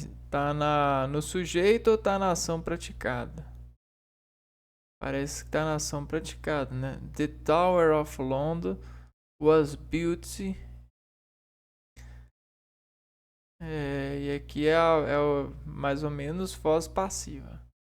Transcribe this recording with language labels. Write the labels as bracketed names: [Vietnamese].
[Portuguese] Tá no sujeito ou tá na ação praticada? Parece que tá na ação praticada, né? [English] The Tower of London was built. [Portuguese] E aqui é mais ou menos voz passiva.